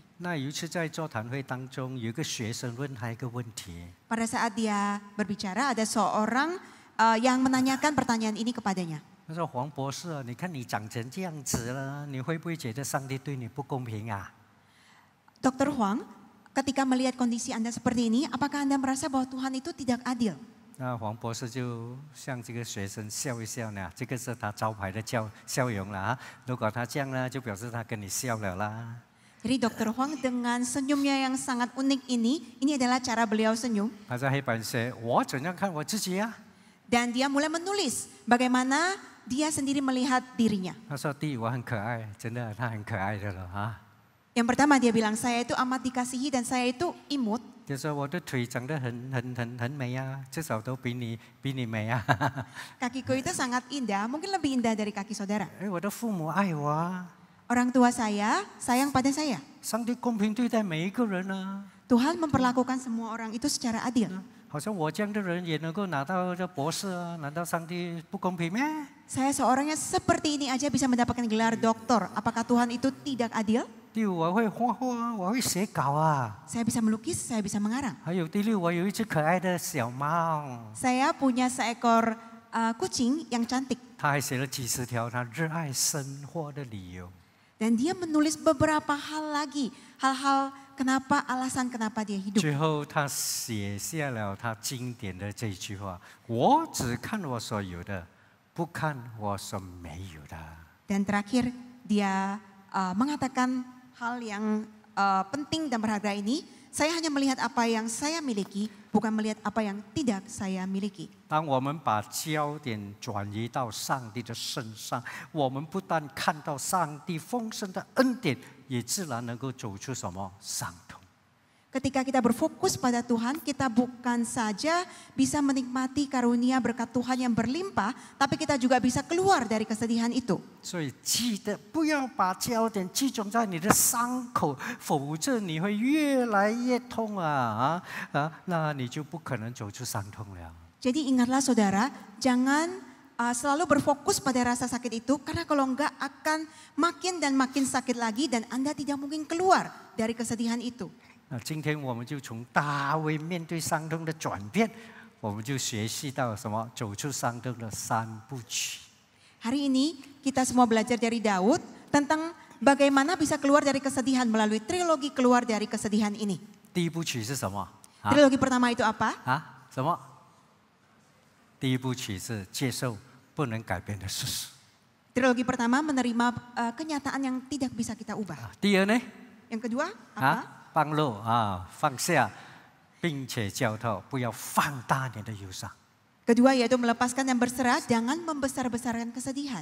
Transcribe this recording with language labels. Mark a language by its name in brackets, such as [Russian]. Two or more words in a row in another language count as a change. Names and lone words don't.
[Chinese] 那有一次在座谈会当中，有一个学生问他一个问题， [Indonesian] Pada saat dia berbicara, ada seorang yang menanyakan pertanyaan ini kepadanya. [Chinese] 他说：“黄博士啊，你看你长成这样子了，你会不会觉得上帝对你不公平啊？” [Indonesian] Dr. Huang, ketika melihat kondisi Anda seperti ini, apakah Anda merasa bahwa Tuhan itu tidak adil? [Chinese] 那黄博士就向这个学生笑一笑呢，这个是他招牌的笑容了啊。如果他这样呢，就表示他跟你笑了啦。 [Indonesian] Jadi Dr. Huang dengan senyumnya yang sangat unik ini adalah cara beliau senyum. [Chinese] 他在黑板写：“我怎样看我自己啊？” [Indonesian] Dan dia mulai menulis bagaimana dia sendiri melihat dirinya. [Chinese] 他说：“第一，我很可爱，真的，他很可爱的了啊。 [Indonesian] Yang pertama dia bilang, saya itu amat dikasihi dan saya itu imut. [Chinese] 就说我的腿长得很美啊，至少都比你美啊。 [Indonesian] Kakiku itu sangat indah, mungkin lebih indah dari kaki saudara. [Chinese] 哎，我的父母爱我啊， [Indonesian] Orang tua saya sayang pada saya. [Chinese] 上帝公平对待每一个人啊。 [Indonesian] Tuhan memperlakukan semua orang itu secara adil. [Chinese] 好像我这样的人也能够拿到这博士啊，难道上帝不公平咩？ [Indonesian] Saya seorang yang seperti ini aja bisa mendapatkan gelar doktor. Apakah Tuhan itu tidak adil? [Chinese] 第五，我会画画，我会写稿啊。 [Indonesian] Saya bisa melukis, saya bisa mengarang. [Chinese] 还有第六，我有一只可爱的小猫。 [Indonesian] Saya punya seekor kucing yang cantik. [Chinese] 他还写了几十条他热爱生活的理由。 [Indonesian] Dan dia menulis beberapa hal lagi. Hal-hal alasan kenapa dia hidup. [Chinese] 最后，他写下了他经典的这句话：“我只看我所有的，不看我所没有的。” [Indonesian] Dan terakhir dia mengatakan hal yang penting dan berharga ini. Saya hanya melihat apa yang saya miliki, bukan melihat apa yang tidak saya miliki. [Chinese] 当我们把焦点转移到上帝的身上，我们不但看到上帝丰盛的恩典，也自然能够走出什么伤痛。 [Indonesian] Ketika kita berfokus pada Tuhan, kita bukan saja bisa menikmati karunia berkat Tuhan yang berlimpah, tapi kita juga bisa keluar dari kesedihan itu. [Chinese] 所以记得不要把焦点集中在你的伤口，否则你会越来越痛那你就不可能走出伤痛了。 [Indonesian] Jadi ingatlah saudara, jangan selalu berfokus pada rasa sakit itu, karena kalau enggak akan makin dan makin sakit lagi dan Anda tidak mungkin keluar dari kesedihan itu. [Chinese] 那今天我们就从大卫面对伤痛的转变，我们就学习到什么？走出伤痛的三部曲。 [Indonesian] Hari ini kita semua belajar dari Daud tentang bagaimana bisa keluar dari kesedihan melalui trilogi keluar dari kesedihan ini. [Chinese] 第一部曲是什么？ [Indonesian] Trilogi pertama itu apa? [Chinese] 什么？第一部曲是接受不能改变的事实。 [Indonesian] Trilogi pertama menerima kenyataan yang tidak bisa kita ubah. [Chinese] 第二呢？ [Indonesian] Yang kedua apa? [Chinese] 放落放下，并且教导不要放大你的忧伤。 [Indonesian] Kedua yaitu melepaskan dan berserah, jangan membesar-besarkan kesedihan.